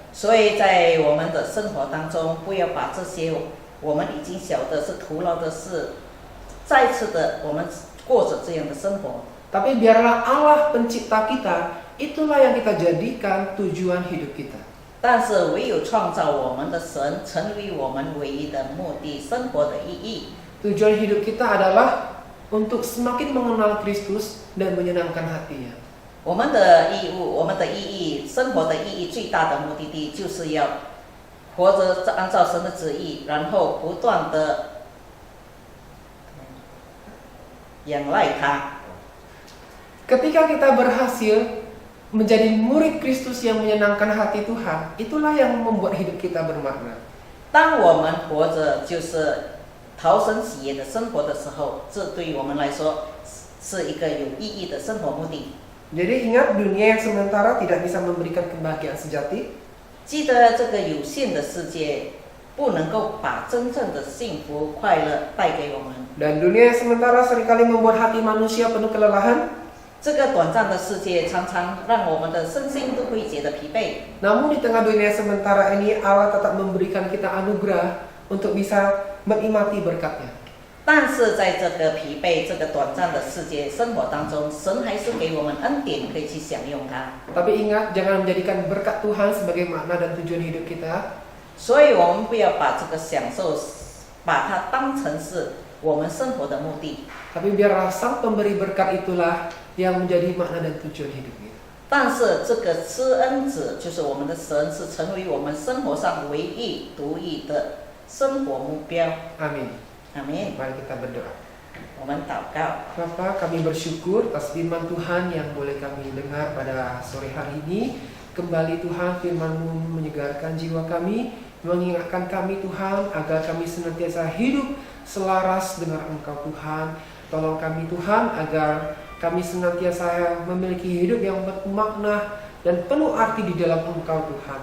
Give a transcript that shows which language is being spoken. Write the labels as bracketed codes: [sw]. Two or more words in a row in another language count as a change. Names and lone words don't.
[zh] 所以在我们的生活当中，不要把这些我们已经晓得是徒劳的事，再次的我们过着这样的生活。 [id] Tapi biarlah Allah pencipta kita, itulah yang kita jadikan tujuan hidup kita. [zh] 但是唯有创造我们的神，成为我们唯一的目的，生活的意义。 [id] Tujuan hidup kita adalah untuk semakin mengenal Kristus dan menyenangkan hatinya. [zh] 我们的义务，我们的意义，生活的意义最大的目的地，就是要活着按照神的旨意，然后不断的仰赖他。 [id] Ketika kita berhasil menjadi murid Kristus yang menyenangkan hati Tuhan, itulah yang membuat hidup kita bermakna. [zh] 当我们活着就是讨神喜悦的生活的时候，这对于我们来说是一个有意义的生活目的。 [id] Jadi ingat, dunia yang sementara tidak bisa memberikan kebahagiaan sejati. [zh] 记得这个有限的世界不能够把真正的幸福快乐带给我们。 [id] Dan dunia yang sementara seringkali membuat hati manusia penuh kelelahan. [zh] 这个短暂的世界常常让我们的身心都会觉得疲惫。 [id] Namun di tengah dunia sementara ini Allah tetap memberikan kita anugerah untuk bisa menikmati berkat-Nya. [zh] 但是在这个疲惫、这个短暂的世界生活当中，神还是给我们恩典，可以去享用它。 [id] Tapi ingat, jangan menjadikan berkat Tuhan sebagai makna dan tujuan hidup kita. [zh] 所以我们不要把这个享受，把它当成是我们生活的目的。 [id] Tapi biarlah Sang Pemberi berkat itulah yang menjadi makna dan tujuan hidup kita. [zh] 但是这个施恩者就是我们的神，是成为我们生活上唯一独一的生活目标。 [id] Amin. [zh] 阿门。 [id] Mari kita berdoa. [zh] 我们祷告。 [id] Bapa, kami bersyukur atas firman Tuhan yang boleh kami dengar pada sore hari ini. Kembali Tuhan, firman-Mu menyegarkan jiwa kami, mengingatkan kami Tuhan agar kami senantiasa hidup selaras dengan Engkau Tuhan. Tolong kami Tuhan agar kami senantiasa memiliki hidup yang bermakna dan penuh arti di dalam Engkau Tuhan.